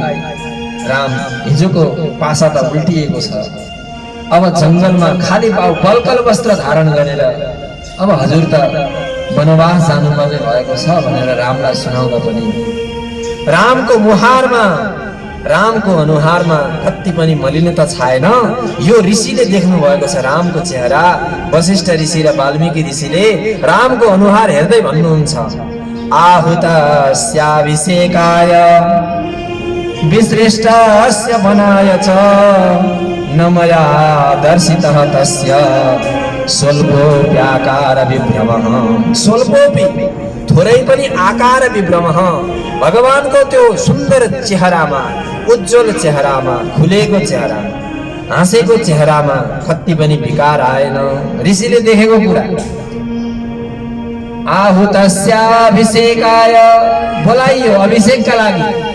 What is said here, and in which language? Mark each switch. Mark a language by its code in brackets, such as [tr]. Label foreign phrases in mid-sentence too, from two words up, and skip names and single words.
[ne] राम हिजोको पासा त उल्टिएको छ, अब जंगलमा खाली पाउ बलकल वस्त्र धारण गरेर अब हजुर त वनवास जानुपर्ने भएको छ भनेर रामलाई सुनाउँदा पनि रामको अनुहारमा कति पनि मलिनता छाएन। यो ऋषिले देख्नु भएको छ रामको चेहरा। वशिष्ठ ऋषि र वाल्मीकि ऋषिले रामको अनुहार हेर्दै भन्नुहुन्छ, [sa] आहुतस्याभिषेकाय विश्रेष्टस्य बनाय च न मया दर्शितः तस्य स्वल्पोऽप्याकार विभ्रमः। स्वल्पोऽपि [ne] थोरै पनि [sa] आकार विभ्रमः। [ne] भगवानको त्यो सुन्दर चेहरामा, उज्जवल चेहरामा, खुलेको चेहरामा, हाँसेको चेहरामा कति पनि विकार आएन। ऋषिले देखेको कुरा। आहुतस्याभिषेकाय बोलाइयो अभिषेकका लागि।